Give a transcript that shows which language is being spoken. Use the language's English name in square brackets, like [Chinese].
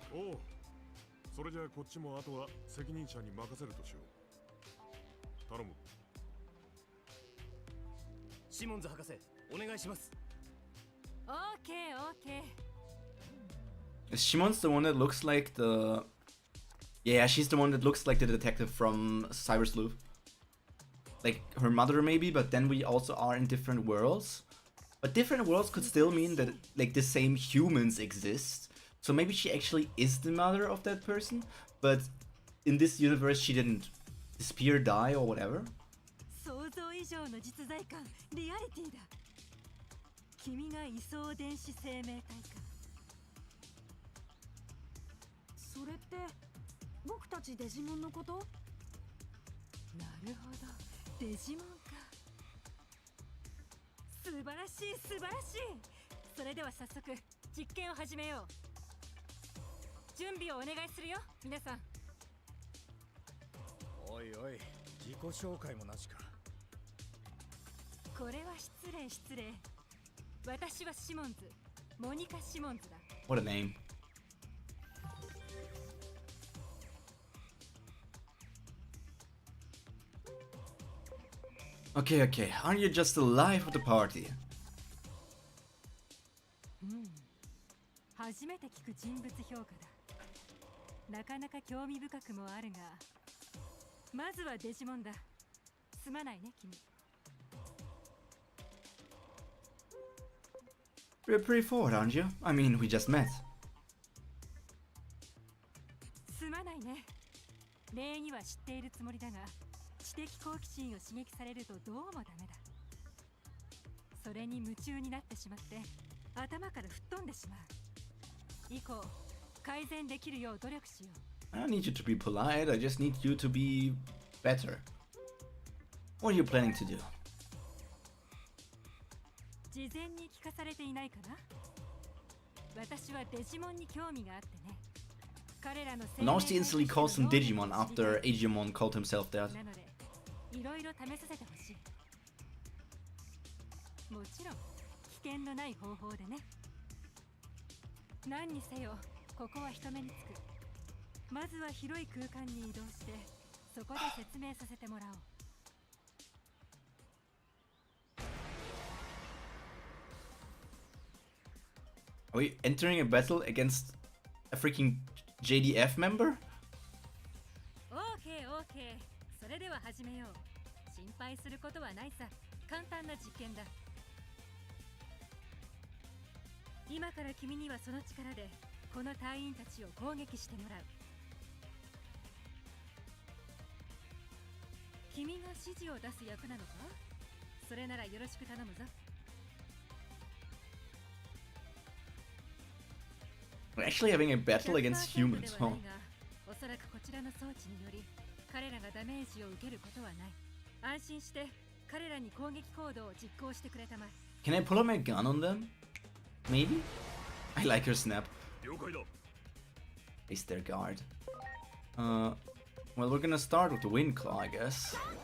[Japanese] おう、それじゃあこっちもあとは責任者に任せるとしよう。頼む。シモンズ博士、お願いします。 [English] Okay. Is Shimon's the one that looks like the... Yeah, she's the one that looks like the detective from Cyber Sleuth. Like her mother maybe, but then we also are in different worlds. But different worlds could still mean that like the same humans exist. So maybe she actually is the mother of that person, but in this universe she didn't disappear, die, or whatever. [Japanese] 想像以上の実在感、リアリティだ。君が位相電子生命体か。それって僕たちデジモンのこと？なるほど、デジモンか。素晴らしい。それでは早速実験を始めよう。準備をお願いするよ、皆さん。おいおい、自己紹介もなしか。これは失礼。私はシモンズ、モニカ・シモンズだ。 [English] What a name. Okay. Aren't you just the life of the party? [Japanese] 初めて聞く人物評価だ。なかなか興味深くもあるが、まずはデジモンだ。すまないね、君。 [English] You're pretty forward, aren't you? I mean, we just met. [Japanese] すまないね。礼儀は知っているつもりだが、知的好奇心を刺激されるとどうもダメだ。それに夢中になってしまって、頭から吹っ飛んでしまう。以降、改善できるよう努力しよう。 [English] I don't need you to be polite, I just need you to be better. What are you planning to do? [Japanese] 事前に聞かされていないかな。私はデジモンに興味があってね。彼らの生命 [English] Now she instantly calls him Digimon after Digimon called himself that. [Japanese] なので、いろいろ試させてほしい。もちろん、危険のない方法でね。何にせよ、ここは人目につく。まずは広い空間に移動して、そこで説明させてもらおう。 [English] Are we entering a battle against a freaking JDF member? [Japanese] OK。 それでは始めよう。心配することはないさ。簡単な実験だ。今から君にはその力でこの隊員たちを攻撃してもらう。君が指示を出す役なのか？それならよろしく頼むぞ。 [English] We're actually having a battle against humans, huh? [Japanese] おそらくこちらの装置により彼らがダメージを受けることはない。安心して彼らに攻撃行動を実行してくれたまえ。 [English] Can I pull out my gun on them? Maybe? I like her snap. [Japanese] 了解だ。 [English] Face their guard. Well, we're gonna start with the Wind Claw, I guess.